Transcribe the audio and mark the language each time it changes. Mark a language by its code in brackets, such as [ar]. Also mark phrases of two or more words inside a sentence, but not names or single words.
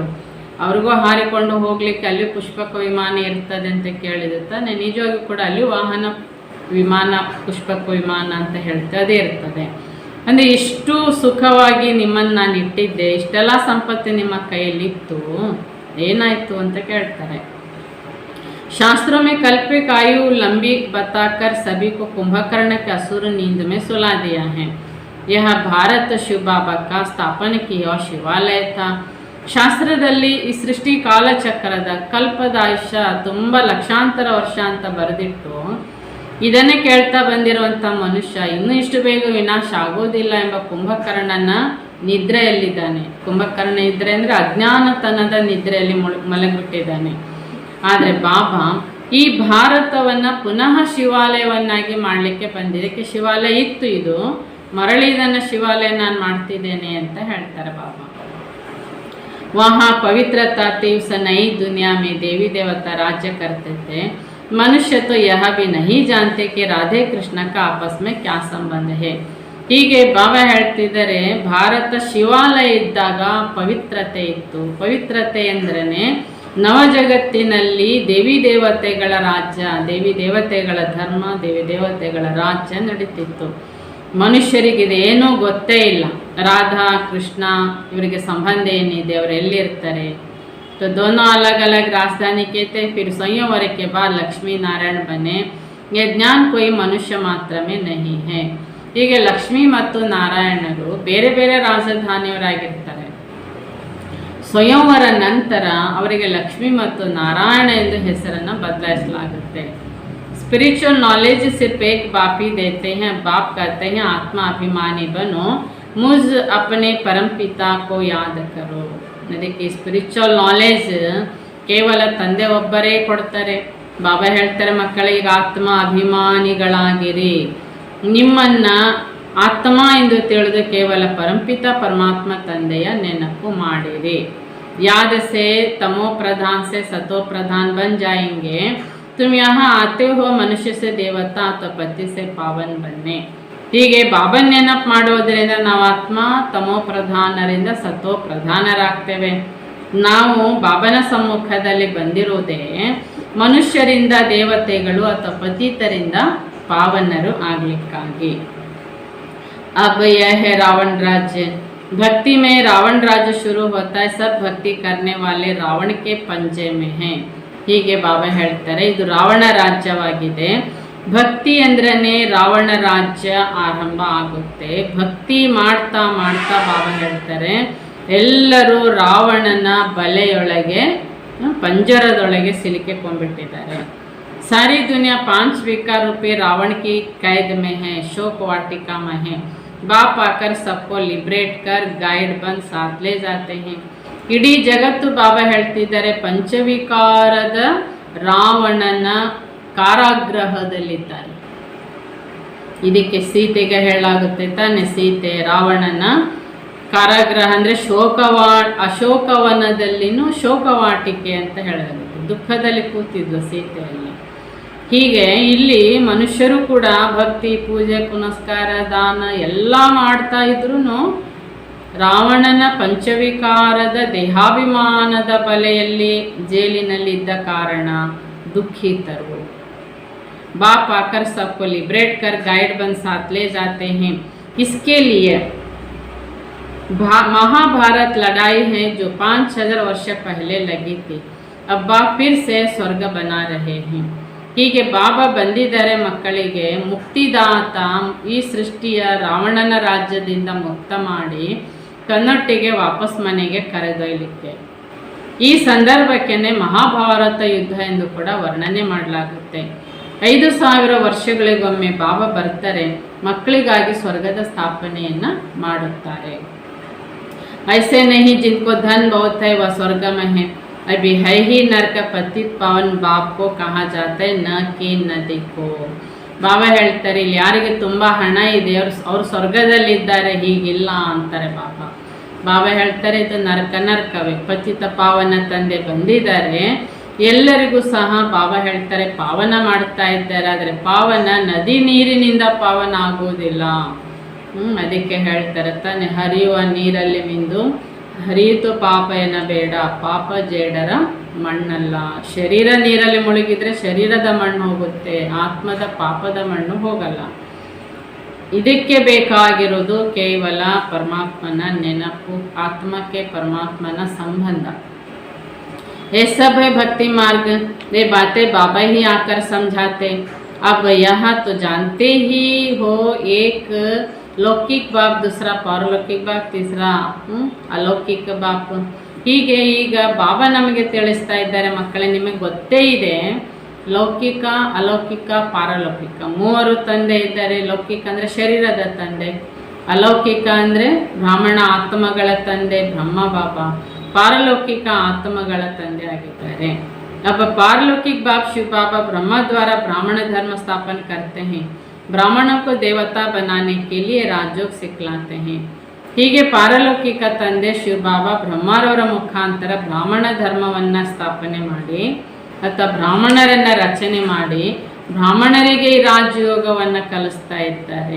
[kn] ಅವ್ರಿಗೂ ಹಾರಿಕೊಂಡು ಹೋಗ್ಲಿಕ್ಕೆ ಅಲ್ಲಿ ಪುಷ್ಪಕ ವಿಮಾನ ಇರ್ತದೆ ಅಂತ ಕೇಳಿದ್ರೆ ತಾನೆ. ನಿಜವಾಗಿ ಕೂಡ ಅಲ್ಲಿ ವಾಹನ ವಿಮಾನ, ಪುಷ್ಪಕ ವಿಮಾನ ಅಂತ ಹೇಳ್ತೇವೆ, ಅದೇ ಇರ್ತದೆ. ಅಂದರೆ ಇಷ್ಟು ಸುಖವಾಗಿ ನಿಮ್ಮನ್ನು ನಾನು ಇಟ್ಟಿದ್ದೆ, ಇಷ್ಟೆಲ್ಲ ಸಂಪತ್ತು ನಿಮ್ಮ ಕೈಯಲ್ಲಿತ್ತು, ಏನಾಯಿತು ಅಂತ ಕೇಳ್ತಾರೆ. [hi] शास्त्रों में कल्पिक आयु लंबी बताकर सभी को कुंभकर्ण के असुर नींद में सुला दिया है. यह भारत शिव बाबा का स्थापन किया शिवालय था. [kn] ಶಾಸ್ತ್ರದಲ್ಲಿ ಈ ಸೃಷ್ಟಿ ಕಾಲಚಕ್ರದ ಕಲ್ಪದ ಆಯುಷ್ಯ ತುಂಬ ಲಕ್ಷಾಂತರ ವರ್ಷ ಅಂತ ಬರೆದಿಟ್ಟು ಇದನ್ನೇ ಕೇಳ್ತಾ ಬಂದಿರುವಂಥ ಮನುಷ್ಯ ಇನ್ನೂ ಇಷ್ಟು ಬೇಗ ವಿನಾಶ ಆಗೋದಿಲ್ಲ ಎಂಬ ಕುಂಭಕರ್ಣನ ನಿದ್ರೆಯಲ್ಲಿದ್ದಾನೆ. ಕುಂಭಕರ್ಣ ನಿದ್ರೆ ಅಂದರೆ ಅಜ್ಞಾನತನದ ನಿದ್ರೆಯಲ್ಲಿ ಮಲಗಿಬಿಟ್ಟಿದ್ದಾನೆ. ಆದರೆ ಬಾಬಾ ಈ ಭಾರತವನ್ನು ಪುನಃ ಶಿವಾಲಯವನ್ನಾಗಿ ಮಾಡಲಿಕ್ಕೆ ಬಂದಿದ್ದಕ್ಕೆ ಶಿವಾಲಯ ಇತ್ತು, ಇದು ಮರಳಿ ಇದನ್ನು ಶಿವಾಲಯ ನಾನು ಮಾಡ್ತಿದ್ದೇನೆ ಅಂತ ಹೇಳ್ತಾರೆ ಬಾಬಾ. [hi] वहाँ पवित्रता थी. उस नई दुनिया में देवी देवता राज्य करते थे. मनुष्य तो यह भी नहीं जानते कि राधे कृष्ण का आपस में क्या संबंध है. [kn] ಹೀಗೆ ಬಾಬಾ ಹೇಳ್ತಿದ್ದಾರೆ, ಭಾರತ ಶಿವಾಲಯ ಇದ್ದಾಗ ಪವಿತ್ರತೆ ಇತ್ತು. ಪವಿತ್ರತೆ ಅಂದ್ರೇ ನವ ಜಗತ್ತಿನಲ್ಲಿ ದೇವಿ ದೇವತೆಗಳ ರಾಜ್ಯ, ದೇವಿ ದೇವತೆಗಳ ಧರ್ಮ, ದೇವಿ ದೇವತೆಗಳ ರಾಜ್ಯ ನಡೀತಿತ್ತು. ಮನುಷ್ಯರಿಗೆ ಇದೇನೂ ಗೊತ್ತೇ ಇಲ್ಲ. ರಾಧಾ ಕೃಷ್ಣ ಇವರಿಗೆ ಸಂಬಂಧ ಏನಿದೆ, ಅವರು ಎಲ್ಲಿರ್ತಾರೆ. [hi] तो दोनों अलग अलग राजधानी के थे. फिर संयमवर के बाद लक्ष्मी नारायण बने. ये ज्ञान कोई मनुष्य मात्र में नहीं है. [kn] ಹೀಗೆ ಲಕ್ಷ್ಮೀ ಮತ್ತು ನಾರಾಯಣರು ಬೇರೆ ಬೇರೆ ರಾಜಧಾನಿಯವರಾಗಿರ್ತಾರೆ. ಸ್ವಯಂವರ ನಂತರ ಅವರಿಗೆ ಲಕ್ಷ್ಮಿ ಮತ್ತು ನಾರಾಯಣ ಎಂದು ಹೆಸರನ್ನು ಬದಲಾಯಿಸಲಾಗುತ್ತೆ. [en] spiritual knowledge [hi] सिर्फ एक बाप ही देते हैं. बाप कहते हैं आत्मा अभिमानी बनो, मुझ अपने परम पिता को याद करो. [kn] ಅದಕ್ಕೆ [en] spiritual knowledge [kn] ಕೇವಲ ತಂದೆ ಒಬ್ಬರೇ ಕೊಡ್ತಾರೆ. ಬಾಬಾ ಹೇಳ್ತಾರೆ ಮಕ್ಕಳಿಗೆ ಆತ್ಮ ಅಭಿಮಾನಿಗಳಾಗಿರಿ, ನಿಮ್ಮನ್ನು ಆತ್ಮ ಎಂದು ತಿಳಿದು ಕೇವಲ ಪರಂಪಿತ ಪರಮಾತ್ಮ ತಂದೆಯ ನೆನಪು ಮಾಡಿರಿ. [hi] याद से तमो प्रधान से सतो प्रधान बन जाएंगे. तुम यहाँ आते हो मनुष्य से देवता तो पति से पावन बन्ने. [kn] ಹೀಗೆ ಬಾಬನ್ ನೆನಪು ಮಾಡೋದ್ರಿಂದ ನಾವು ಆತ್ಮ ತಮೋ ಪ್ರಧಾನರಿಂದ ಸತೋ ಪ್ರಧಾನರಾಗ್ತೇವೆ. ನಾವು ಬಾಬನ ಸಮ್ಮುಖದಲ್ಲಿ ಬಂದಿರುವುದೇ ಮನುಷ್ಯರಿಂದ ದೇವತೆಗಳು ಅಥವಾ ಪತಿತರಿಂದ ಪಾವನರು ಆಗಲಿಕ್ಕಾಗಿ. [hi] अब यह है रावण राज्य. भक्ति में रावण राज्य शुरू होता है. सब भक्ति करने वाले रावण के पंजे में हैं. [kn] ಹೀಗೆ ಬಾಬಾ ಹೇಳ್ತಾರೆ ಇದು ರಾವಣ ರಾಜ್ಯವಾಗಿದೆ. ಭಕ್ತಿ ಅಂದ್ರೇ ರಾವಣ ರಾಜ್ಯ ಆರಂಭ ಆಗುತ್ತೆ. ಭಕ್ತಿ ಮಾಡ್ತಾ ಮಾಡ್ತಾ ಬಾಬಾ ಹೇಳ್ತಾರೆ ಎಲ್ಲರೂ ರಾವಣನ ಬಲೆಯೊಳಗೆ ಪಂಜರದೊಳಗೆ ಸಿಲುಕಿಕೊಂಡ್ಬಿಟ್ಟಿದ್ದಾರೆ. [hi] सारी दुनिया 5 विकार रूपी रावण की कैद में है, शोक वाटिका में है. बाप आकर सबको लिबरेट कर गाइड बन साथ ले जाते हैं. [kn] ಇಡೀ ಜಗತ್ತು ಬಾಬಾ ಹೇಳ್ತಿದ್ದಾರೆ ಪಂಚವಿಕಾರದ ರಾವಣನ ಕಾರಾಗೃಹದಲ್ಲಿದ್ದಾರೆ. ಇದಕ್ಕೆ ಸೀತೆಗೆ ಹೇಳಲಾಗುತ್ತೆ ತಾನೆ, ಸೀತೆ ರಾವಣನ ಕಾರಾಗೃಹ ಅಂದರೆ ಅಶೋಕವನದಲ್ಲಿನೂ ಶೋಕವಾಟಿಕೆ ಅಂತ ಹೇಳಲಾಗುತ್ತೆ. ದುಃಖದಲ್ಲಿ ಕೂತಿದ್ಲು ಸೀತೆಯಲ್ಲಿ. ಹೀಗೆ ಇಲ್ಲಿ ಮನುಷ್ಯರು ಕೂಡ ಭಕ್ತಿ ಪೂಜೆ ಪುನಸ್ಕಾರ ದಾನ ಎಲ್ಲ ಮಾಡ್ತಾ ಇದ್ರೂ ರಾವಣನ ಪಂಚವಿಕಾರದ ದೇಹಾಭಿಮಾನದ ಬಲೆಯಲ್ಲಿ ಜೈಲಿನಲ್ಲಿದ್ದ ಕಾರಣ ದುಃಖಿತರು. [hi] बाप आकर सबको लिबरेट कर गाइड बन साथ ले जाते हैं. इसके लिए महाभारत लड़ाई है जो 5000 वर्ष पहले लगी थी. अब बाप फिर से स्वर्ग बना रहे हैं. [kn] ಹೀಗೆ ಬಾಬಾ ಬಂದಿದ್ದಾರೆ ಮಕ್ಕಳಿಗೆ ಮುಕ್ತಿದಾತ ಈ ಸೃಷ್ಟಿಯ ರಾವಣನ ರಾಜ್ಯದಿಂದ ಮುಕ್ತ ಮಾಡಿ ತನ್ನೊಟ್ಟಿಗೆ ವಾಪಸ್ ಮನೆಗೆ ಕರೆದೊಯ್ಯಲಿಕ್ಕೆ. ಈ ಸಂದರ್ಭಕ್ಕೆ ಮಹಾಭಾರತ ಯುದ್ಧ ಎಂದು ಕೂಡ ವರ್ಣನೆ ಮಾಡಲಾಗುತ್ತೆ. 5000 ವರ್ಷಗಳಿಗೊಮ್ಮೆ ಬಾಬಾ ಬರ್ತಾರೆ, ಮಕ್ಕಳಿಗಾಗಿ ಸ್ವರ್ಗದ ಸ್ಥಾಪನೆಯನ್ನು ಮಾಡುತ್ತಾರೆ. [hi] ऐसे नहीं जिनको धन बहुत है वह स्वर्ग में है. अभी है ही नरक पतित पावन बाप को कहा जाता है न कि नदी को. [kn] ಬಾಬಾ ಹೇಳ್ತಾರೆ ಇಲ್ಲಿ ಯಾರಿಗೆ ತುಂಬ ಹಣ ಇದೆ ಅವ್ರು ಸ್ವರ್ಗದಲ್ಲಿದ್ದಾರೆ, ಹೀಗಿಲ್ಲ ಅಂತಾರೆ ಬಾಬಾ. ಬಾಬಾ ಹೇಳ್ತಾರೆ ಇದು ನರಕವೇ. ಪತಿತ ಪಾವನ ತಂದೆ ಬಂದಿದ್ದಾರೆ, ಎಲ್ಲರಿಗೂ ಸಹ ಬಾಬಾ ಹೇಳ್ತಾರೆ ಪಾವನ ಮಾಡ್ತಾ ಇದ್ದಾರೆ. ಆದರೆ ಪಾವನ ನದಿ ನೀರಿನಿಂದ ಪಾವನ ಆಗುವುದಿಲ್ಲ. ಅದಕ್ಕೆ ಹೇಳ್ತಾರೆ ತಾನೆ ಹರಿಯುವ ನೀರಲ್ಲಿ ಮಿಂದು ಹರಿಯಿತು ಪಾಪ ಎನ್ನಬೇಡ, ಪಾಪ ಜೇಡರ ಮಣ್ಣಲ್ಲ. ಶರೀರ ನೀರಲ್ಲಿ ಮುಳುಗಿದ್ರೆ ಶರೀರದ ಮಣ್ಣು ಹೋಗುತ್ತೆ, ಆತ್ಮದ ಪಾಪದ ಮಣ್ಣು ಹೋಗಲ್ಲ. ಇದಕ್ಕೆ ಬೇಕಾಗಿರೋದು ಕೇವಲ ಪರಮಾತ್ಮನ ನೆನಪು, ಆತ್ಮಕ್ಕೆ ಪರಮಾತ್ಮನ ಸಂಬಂಧ. [hi] ये सब है भक्ति मार्ग. ये बातें बाबा ही आकर समझाते. अब यह तो जानते ही हो, एक लौकिक बाप, दूसरा पारलौकिक बाप, तीसरा अलौकिक बाप. [kn] ಹೀಗೆ ಈಗ ಬಾಬಾ ನಮಗೆ ತಿಳಿಸ್ತಾ ಇದ್ದಾರೆ ಮಕ್ಕಳೇ, ನಿಮಗೆ ಗೊತ್ತೇ ಇದೆ ಲೌಕಿಕ ಅಲೌಕಿಕ ಪಾರಲೌಕಿಕ ಮೂವರು ತಂದೆ ಇದ್ದಾರೆ. ಲೌಕಿಕ ಅಂದರೆ ಶರೀರದ ತಂದೆ, ಅಲೌಕಿಕ ಅಂದರೆ ಬ್ರಾಹ್ಮಣ ಆತ್ಮಗಳ ತಂದೆ ಬ್ರಹ್ಮ ಬಾಬಾ, ಪಾರಲೌಕಿಕ ಆತ್ಮಗಳ ತಂದೆ ಆಗಿದ್ದಾರೆ. [hi] अब पारलौकिक बाप शिव बाबा ब्रह्मा द्वारा ब्राह्मण धर्म स्थापन करते हैं. ब्राह्मणों को देवता बनाने के लिए राजयोग सिखलाते हैं. [kn] ಹೀಗೆ ಪಾರಲೌಕಿಕ ತಂದೆ ಶಿವ ಬಾಬಾ ಬ್ರಹ್ಮರವರ ಮುಖಾಂತರ ಬ್ರಾಹ್ಮಣ ಧರ್ಮವನ್ನು ಸ್ಥಾಪನೆ ಮಾಡಿ ಅಥವಾ ಬ್ರಾಹ್ಮಣರನ್ನು ರಚನೆ ಮಾಡಿ ಬ್ರಾಹ್ಮಣರಿಗೆ ಈ ರಾಜಯೋಗವನ್ನು ಕಲಿಸ್ತಾ ಇದ್ದಾರೆ.